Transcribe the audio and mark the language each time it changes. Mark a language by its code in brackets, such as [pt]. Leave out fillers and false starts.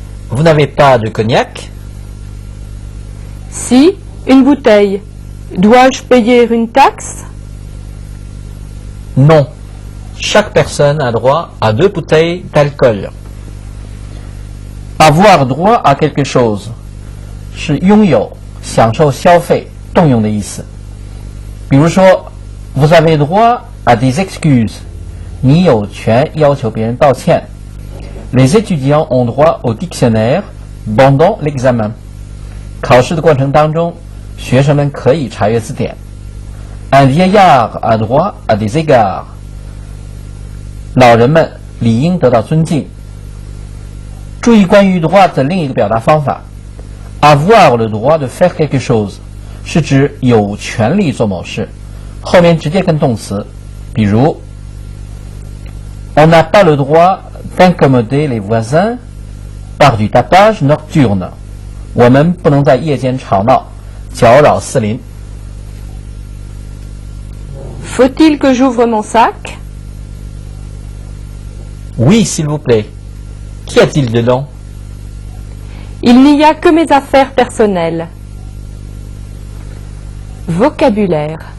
[fr] Vous n'avez pas de cognac. Si, une bouteille. Dois-je payer une taxe? Non. Chaque personne a droit à 2 bouteilles d'alcool. Avoir droit à quelque chose [zh] 是拥有、享受消费、动用的意思。比如说 [fr] Vous avez droit à des excuses， [zh] 你有权要求别人道歉。 [fr] Les étudiants ont droit au dictionnaire pendant l'examen。 [zh] 考试的过程当中，学生们可以查阅字典。 [fr] Un vieillard a droit à des égards。 [zh] 老人们理应得到尊敬。注意关于 [fr] droit [zh] 的另一个表达方法 [fr] ，avoir le droit de faire quelque chose [zh] 是指有权利做某事，后面直接跟动词，比如 [fr] On n'a pas le droit d'incommoder les voisins par du tapage nocturne。 [zh] 我们不能在夜间吵闹，搅扰四邻。 [fr] Faut-il que j'ouvre mon sac? Oui, s'il vous plaît. Qu'y a-t-il dedans? Il n'y a que mes affaires personnelles. Vocabulaire.